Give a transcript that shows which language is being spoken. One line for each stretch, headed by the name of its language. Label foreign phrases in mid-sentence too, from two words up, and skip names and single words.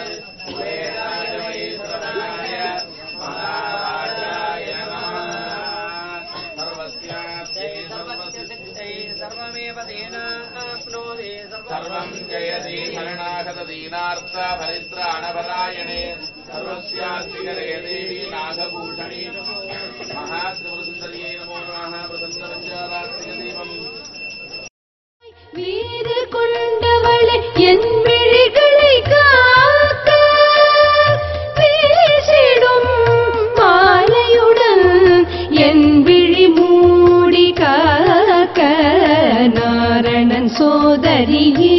Sanskrit: वेदाय वै श्रवणाय महाराजाय नमः सर्वस्यास्ते सर्वसिद्धै सर्वमेव तेनाप्नोति सर्वं जयति शरणागत दीनार्थ परित्राणपरायणे सर्वस्यास्ति करे देवी नागभूषणी महात्रिपुरसुन्दर्यै नमो नमः प्रसन्नपञ्चारात्रिकदीपम्
Tamil: வீறு கொண்டவளே என் விழிகளை காக்க வீசிடும் மாலையுடன் என் விழி மூடி காக்க நாரணன் சோதரியே